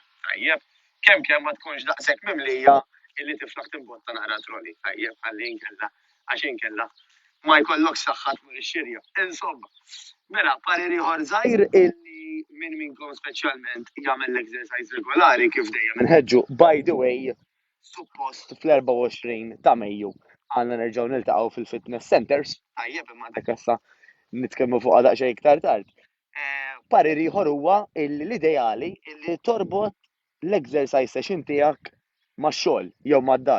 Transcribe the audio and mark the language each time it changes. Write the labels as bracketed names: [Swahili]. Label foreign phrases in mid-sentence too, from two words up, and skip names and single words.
[Maltese] Tajjeb, kemm ma tkunx daqshekk mimlija illi tiflaħ timbotta naqra troli. Tajjeb ħalli inkella għax inkella ma jkollokx saħħa tmur ix-xirja. Insomma, mela parir ieħor żgħir illi min minnkom speċjalment jagħmel l-exercise regolari kif dejjem inħeġġu [English] by the way [Maltese] suppost fl-24 ta' Mejju għandna nerġgħu niltaqgħu fil-fitness centers, tajjeb imma dak issa nitkellmu fuqha daqsxejn iktar tard. Parir ieħor huwa l-ideali illi torbot l-exercise session tiegħek max-xogħol jew mad-dar.